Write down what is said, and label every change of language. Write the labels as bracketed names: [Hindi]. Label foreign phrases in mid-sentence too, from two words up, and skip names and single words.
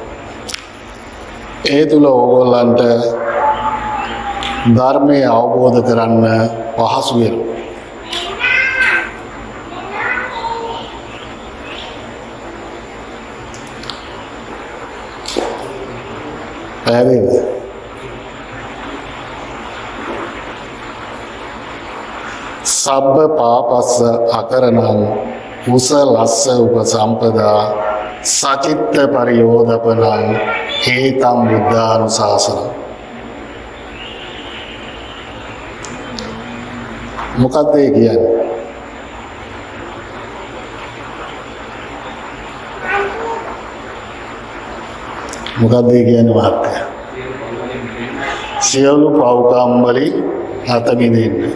[Sinhala] ඒ තුල ඕගොල්ලන්ට ධර්මය අවබෝධ කරන්න පහසු වෙනවා. පැහැදිලිද? [Pali] සබ්බ පාපස්ස අකරණං කුසලස්ස උපසම්පදා සචිත්ත පරියෝදපනං හේතං බුද්ධානුශාසනං. [Sinhala] මොකක්ද ඒ කියන්නේ? මොකක්ද ඒ කියන්නේ මහත්තයා? සියලු පව්කම් වලින් අත මිදෙන්න.